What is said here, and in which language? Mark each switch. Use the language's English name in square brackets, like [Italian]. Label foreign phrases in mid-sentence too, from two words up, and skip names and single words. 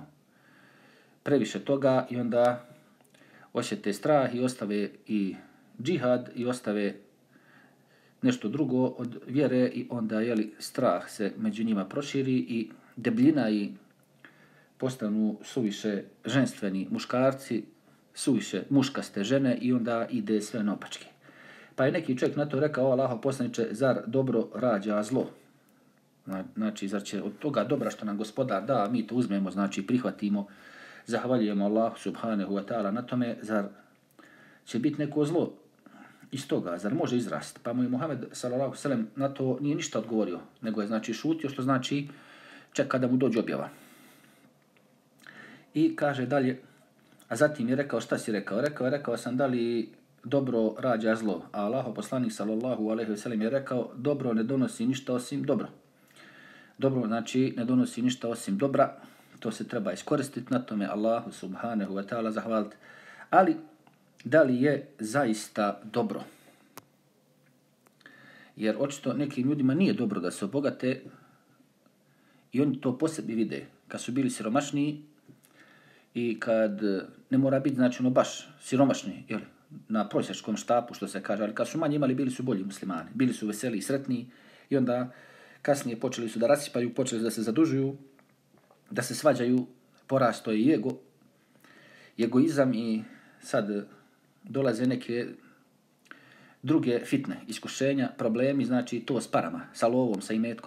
[Bosnian] Previše toga i onda osjete strah i ostave i džihad i ostave nešto drugo od vjere i onda strah se među njima proširi i debljina i postanu suviše ženstveni muškarci, suviše muškaste žene i onda ide sve naopačke. Pa je neki čovjek na to rekao: Allahov poslaniče, zar dobro rađa zlo? Znači, zar će od toga dobra što nam Gospodar da, mi to uzmemo, znači prihvatimo, zahvaljujemo Allahu [Arabic] سبحانه وتعالى [Bosnian] na tome, zar će biti neko zlo iz toga, zar može izrast? Pa mu je Muhammed [Arabic] صلى الله عليه وسلم [Bosnian] na to nije ništa odgovorio, nego je znači šutio, što znači čeka da mu dođe objava. I kaže dalje, a zatim je rekao: šta si rekao? Rekao sam da li dobro rađa zlo, a Allahov poslanik [Arabic] صلى الله عليه وسلم [Bosnian] je rekao: dobro ne donosi ništa osim dobro. Dobro znači ne donosi ništa osim dobra, to se treba iskoristiti, na tome Allahu [Arabic] سبحانه وتعالى [Bosnian] zahvaliti. Ali da li je zaista dobro? Jer očito nekim ljudima nije dobro da se obogate i oni to po sebi vide. Kad su bili siromašniji i kad ne mora biti znači baš siromašni, jel, na prosječkom štapu što se kaže, ali kad su manje imali, bili su bolji muslimani, bili su veseli i sretniji i onda kasnije počeli su da rasipaju, počeli da se zadužuju, da se svađaju, porasto je i egoizam i sad dolaze neke druge fitne iskušenja, problemi, znači to s parama, sa lovom, sa imetkom.